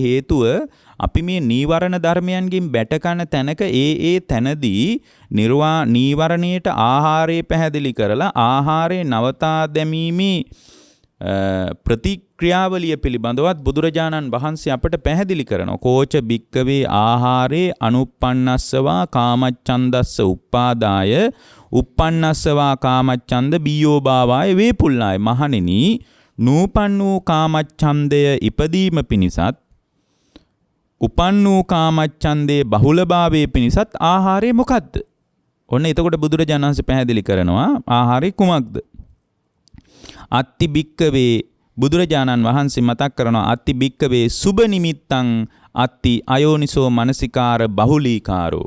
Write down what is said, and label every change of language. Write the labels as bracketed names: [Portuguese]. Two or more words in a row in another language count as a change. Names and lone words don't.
[Sinhala] හේතුව අපි මේ නීවරණ ධර්මයන්ගෙන් බැටකන තැනක ඒ තැනදී නීවරණයට ආහාරය පැහැදිලි කරලා ආහාරය නවතා දැමීමේ ප්‍රතික්‍රියාවලිය පිළිබඳවත් බුදුරජාණන් වහන්සේ අපට පැහැදිලි කරනවා. [Pali] කෝච භික්කවේ ආහාරේ අනුප්පන්නස්සවා කාමච්ඡන්දස්ස උප්පාදාය උප්පන්නස්සවා කාමච්ඡන්ද බීයෝ භාවාය වේපුල්ලාය. [Sinhala] මහණෙනි, නූපන් වූ කාමච්ඡන්දය ඉපදීම පිණිසත් උපන් වූ කාමච්ඡන්දේ බහුලභාවයේ පිණිසත් ආහාරය මොකද්ද? ඔන්න එතකොට බුදුරජාණන් වහන්සේ පැහැදිලි කරනවා ආහාරය කුමක්ද? [Pali] අත්ති භික්කවේ [Sinhala] බුදුරජාණන් වහන්සේ මතක් කරනවා [Pali] අත්ති භික්කවේ සුබ නිමිත්තං අත්ති අයෝනිසෝ මනසිකාර බහුලීකාරෝ.